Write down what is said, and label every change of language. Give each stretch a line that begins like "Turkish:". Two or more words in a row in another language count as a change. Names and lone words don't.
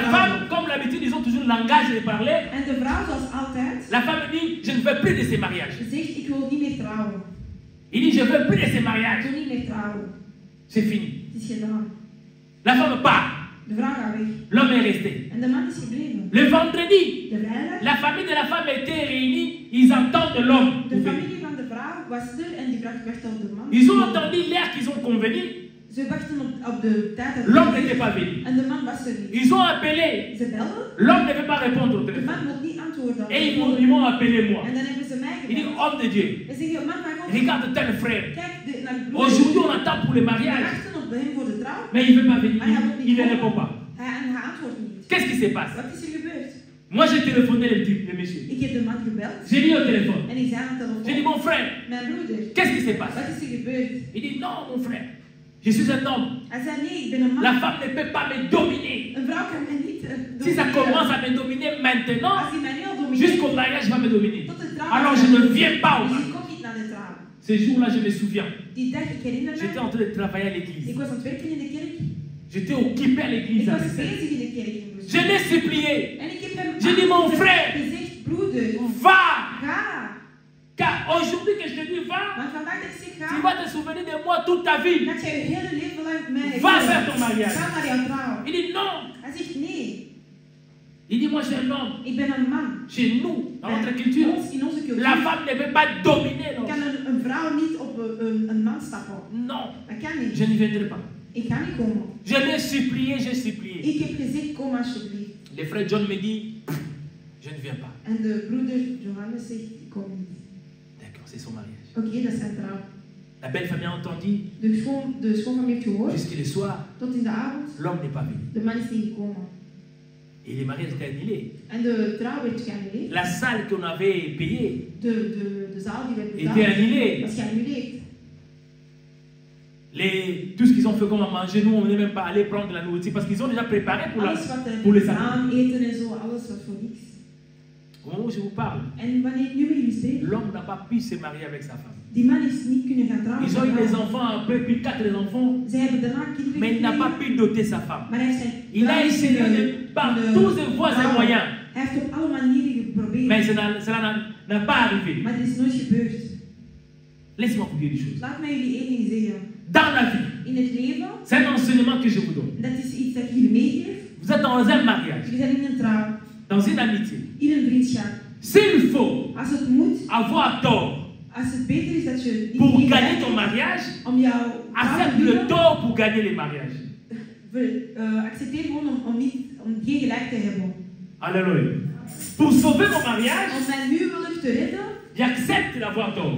Dutch: vrouw.
French: femme, comme l'habitude, ils ont toujours le langage de parler.
Dutch: En de vrouw, zoals altijd,
French: La femme dit, je ne veux plus de ces mariages.
Dutch: zegt: ik wil niet meer trouwen.
French: Il dit, je ne veux plus de ces
Dutch: Ik
French: mariages.
Dutch: wil niet meer trouwen.
French: C'est fini.
Dutch: Het is gedaan.
French: La femme part.
Dutch: De vrouw gaat weg.
French: L'homme est resté.
Dutch: En de man is gebleven.
French: Le vendredi,
Dutch: De vrijdag,
French: la famille de la femme était réunie. Ils entendent l'homme.
Dutch: de familie van de vrouw was er en die wacht op de man.
French: Ils ont entendu l'heure qu'ils ont convenu.
Dutch: Ze wachten op de tijd dat
French: L'homme n'était pas venu.
Dutch: en de man was er niet.
French: Ils ont appelé.
Dutch: Ze belden,
French: L'homme ne veut pas répondre au
Dutch: de
French: téléphone.
Dutch: man wil niet antwoorden.
French: Et ils m'ont appelé moi.
Dutch: En dan hebben ze mij
French: Il dit,
Dutch: gebeld.
French: homme de Dieu,
Dutch: En zeggen: man van God,
French: regarde tel frère.
Dutch: kijk naar die broer.
French: Aujourd'hui, on attend pour le
Dutch: We
French: mariage.
Dutch: wachten op hem voor de trouw.
French: Mais il ne veut pas venir. Il ne répond pas.
Dutch: Hij antwoordt niet.
French: Qu'est-ce qui se passe?
Dutch: Wat is er gebeurd?
French: Moi, j'ai téléphoné le monsieur.
Dutch: Ik heb de man gebeld
French: J'ai dit au téléphone.
Dutch: en ik zei aan de
French: J'ai dit,
Dutch: telefoon:
French: mon frère,
Dutch: mijn broeder,
French: qu'est-ce qui se passe?
Dutch: wat is er gebeurd?
French: Il dit, non, mon frère, je suis un homme.
Dutch: Hij zei: nee, ik ben een man.
French: La femme ne peut pas me dominer.
Dutch: Een vrouw kan mij niet
French: Si ça
Dutch: domineren.
French: commence à me dominer maintenant,
Dutch: Als hij mij nu al domineert,
French: jusqu'au mariage, va me dominer.
Dutch: tot de trouw.
French: Alors, je ne viens pas au
Dutch: Dus
French: mariage.
Dutch: ik kom niet naar de trouw.
French: Ces jours-là, je me souviens.
Dutch: Die dag, ik herinner
French: J'étais
Dutch: me,
French: en train de travailler à
Dutch: ik
French: l'église.
Dutch: was aan het werken in de kerk.
French: J'étais occupé à
Dutch: Ik
French: l'église. à
Dutch: was
French: Bruxelles.
Dutch: bezig in de kerk in Brussel.
French: Je l'ai supplié.
Dutch: En ik heb hem
French: J'ai dit, mon frère,
Dutch: gezegd: broeder,
French: va.
Dutch: ga.
French: Car aujourd'hui que je te dis va,
Dutch: Want vandaag dat ik zeg:
French: tu
Dutch: ga,
French: vas te souvenir de moi toute ta vie.
Dutch: dat jij je hele leven lang mij
French: Va
Dutch: herinnert.
French: faire ton mariage.
Dutch: Ga naar jouw trouw.
French: Il dit non.
Dutch: Hij zegt: nee,
French: Il dit, moi, je suis un homme.
Dutch: ik ben een man.
French: Chez nous, dans notre
Dutch: Bij
French: culture,
Dutch: ons, in onze cultuur
French: la femme ne peut pas dominer l'homme.
Dutch: kan een vrouw niet op een man stappen.
French: Non,
Dutch: Dat kan niet.
French: je n'y viendrai pas.
Dutch: Ik ga niet komen.
French: Je l'ai supplié, j'ai supplié.
Dutch: Ik heb gezegd, kom alsjeblieft.
French: Le frère John me dit, je ne viens pas.
Dutch: En de broeder Johannes zegt, ik kom niet.
French: D'accord, c'est son mariage.
Dutch: Oké, dat is zijn trouw.
French: La belle famille a entendu,
Dutch: De schoonfamilie heeft gehoord.
French: jusqu'il est soir,
Dutch: Tot in de avond.
French: l'homme n'est pas venu.
Dutch: De man is niet gekomen.
French: Et les mariages étaient annulés.
Dutch: En de trouw werd geannuleerd.
French: La salle qu'on avait payée
Dutch: De zaal die werd
French: était
Dutch: betaald.
French: annulée.
Dutch: Was geannuleerd.
French: Tout ce qu'ils ont fait comme à manger, nous on n'est même pas allé prendre de la nourriture parce qu'ils ont déjà préparé pour,
Dutch: Alles wat er
French: pour les
Dutch: gedaan,
French: samedis.
Dutch: eten en zo, alles was voor niks.
French: Au moment où je vous parle,
Dutch: En wanneer nu met jullie spreek,
French: l'homme n'a pas pu se marier avec sa femme.
Dutch: die man is niet kunnen gaan trouwen.
French: Ils ont eu des enfants après, puis 4 enfants,
Dutch: Zij hebben daarna kinderen
French: mais il n'a pas
Dutch: gekregen,
French: pu doter sa femme.
Dutch: maar hij heeft zijn
French: Il a essayé par tous ses voies et moyens,
Dutch: Hij heeft op alle manieren geprobeerd,
French: mais cela n'a pas arrivé.
Dutch: maar dit is nooit gebeurd.
French: Laisse-moi vous dire des choses.
Dutch: Laat mij jullie één ding zeggen.
French: Dans la vie,
Dutch: In het leven,
French: c'est un enseignement que je vous donne.
Dutch: dat is iets dat ik jullie meegeef.
French: Vous êtes dans un mariage,
Dutch: Jullie zijn in een trouw,
French: dans une amitié.
Dutch: in een vriendschap.
French: S'il faut
Dutch: Als het moet,
French: avoir tort
Dutch: als het beter is dat je
French: pour
Dutch: niet
French: gagner
Dutch: hebt
French: ton mariage,
Dutch: om jouw trouw te
French: accepte le
Dutch: winnen,
French: tort pour gagner les mariages.
Dutch: accepteer gewoon om geen gelijk te hebben.
French: Alléluia. Pour sauver mon mariage,
Dutch: Om mijn huwelijk te redden,
French: j'accepte d'avoir tort.